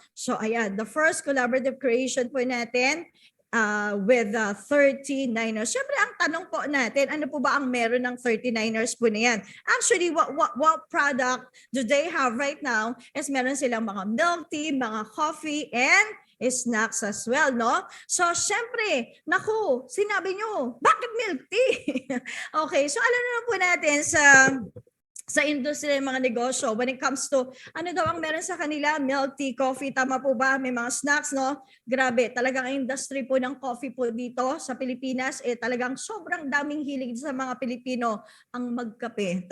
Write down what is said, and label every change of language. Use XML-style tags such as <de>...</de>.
<en>So ayan, the first collaborative creation</en> <tl>po natin</tl> <en>with 39ers.</en> <tl>Siyempre, ang tanong po natin, ano po ba ang meron ng 39ers po na yan?</tl> <en>Actually, what product do they have right now is</en> <tl>meron silang mga</tl> <en>milk tea, mga coffee, and snacks as well, no?</en> <tl>So, syempre, naku, sinabi nyo, bakit milk tea? Okay, so alam na po natin sa industry ng mga negosyo,</tl> <en>when it comes to</en> <tl>ano daw ang meron sa kanila, milk tea, coffee, tama po ba? May mga snacks, no? Grabe, talagang ang industry po ng coffee po dito sa Pilipinas, talagang sobrang daming hilig sa mga Pilipino ang magkape.</tl>